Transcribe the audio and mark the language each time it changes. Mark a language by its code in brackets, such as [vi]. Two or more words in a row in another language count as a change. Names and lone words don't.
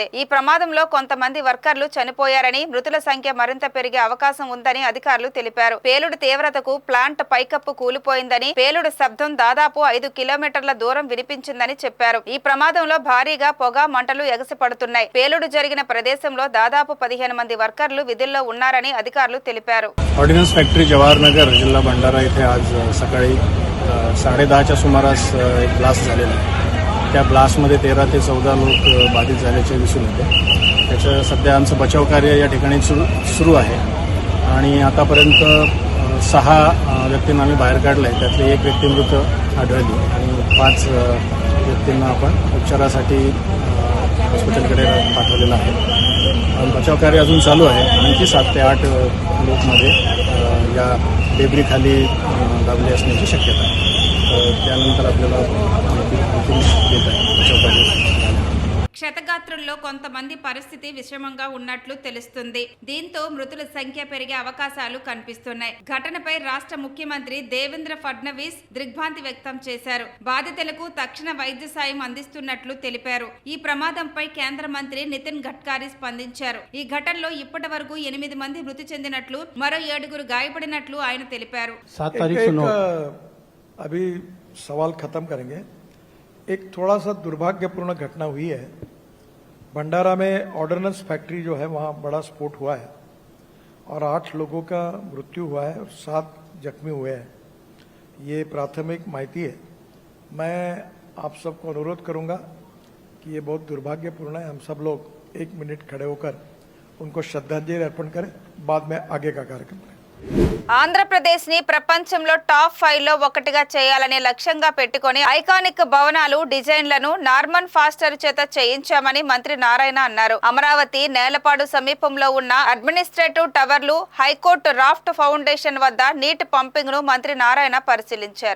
[te] ఈ ప్రమాదంలో కొంతమంది వర్కర్లు చనిపోయారని, మృతుల సంఖ్య మరింత పెరిగే అవకాశం ఉందని అధికారులు తెలిపారు. పేలుడు తీవ్రతకు ప్లాంట్ పైకప్పు కూలిపోయిందని, పేలుడు శబ్దం దాదాపు 5 కిలోమీటర్ల దూరం వినిపించిందని చెప్పారు. ఈ ప్రమాదంలో భారీగా పొగ మంటలు ఎగసిపడుతున్నాయి. పేలుడు జరిగిన ప్రదేశంలో దాదాపు 15 మంది వర్కర్లు విధుల్లో ఉన్నారని అధికారులు తెలిపారు. [mr] ऑर्डिनन्स फॅक्टरी जवाहरनगर जिल्हा भंडारा इथे आज सकाळी 10:30च्या सुमारास एक ब्लास्ट झालेला आहे. त्या ब्लास्टमध्ये 13 ते 14 लोक बाधित झाल्याचे दिसून येते. त्याचं सध्या आमचं बचाव कार्य या ठिकाणी सुरू आहे आणि आतापर्यंत 6 व्यक्तींना आम्ही बाहेर काढलं आहे. त्यातले 1 व्यक्ती मृत आढळली आणि 5 व्यक्तींना आपण उपचारासाठी हॉस्पिटलकडे पाठवलेलं आहे. बचाव कार्य अजून चालू आहे. आणखी 7 ते 8 लोकमध्ये या डेब्रीखाली दाबले असण्याची शक्यता आहे. त्यानंतर आपल्याला देत आहे बचाव कार्य. [te] క్షతగాత్రుల్లో కొంతమంది పరిస్థితి విషమంగా ఉన్నట్లు తెలుస్తుంది. దీంతో మృతుల సంఖ్య పెరిగే అవకాశాలు కనిపిస్తున్నాయి. ఘటనపై రాష్ట్ర ముఖ్యమంత్రి దేవేంద్ర ఫడ్నవీస్ దిగ్భ్రాంతి వ్యక్తం చేశారు. బాధితులకు తక్షణ వైద్య సాయం అందిస్తున్నట్లు తెలిపారు. ఈ ప్రమాదంపై కేంద్ర మంత్రి నితిన్ గడ్కరీ స్పందించారు. ఈ ఘటనలో ఇప్పటి వరకు 8 మంది మృతి చెందినట్లు, మరో 7 గాయపడినట్లు ఆయన తెలిపారు. [hi] 7 तारीख को अभी सवाल खत्म करेंगे. एक थोड़ा सा दुर्भाग्यपूर्ण घटना हुई है. भंडारा में ऑर्डिनेंस फैक्ट्री जो है वहाँ बड़ा स्फोट हुआ है और 8 लोगों का मृत्यु हुआ है और 7 जख्मी हुए हैं। ये प्राथमिक माहिती है। मैं आप सबको अनुरोध करूंगा कि ये बहुत दुर्भाग्यपूर्ण है। हम सब लोग 1 मिनट खड़े होकर उनको श्रद्धांजलि अर्पण करें, बाद में आगे का कार्यक्रम करें। [te] ఆంధ్రప్రదేశ్ ని ప్రపంచంలో టాప్ 5 లో ఒకటిగా చేయాలనే లక్ష్యంగా పెట్టుకొని ఐకానిక్ భవనాలు డిజైన్లను నార్మన్ ఫాస్టర్ చేత చేయించామని మంత్రి నారాయణ అన్నారు. అమరావతి నేలపాడు సమీపంలో ఉన్న అడ్మినిస్ట్రేటివ్ టవర్లు, హైకోర్టు రాఫ్ట్ ఫౌండేషన్ వద్ద నీటి పంపింగ్ ను మంత్రి నారాయణ పరిశీలించారు.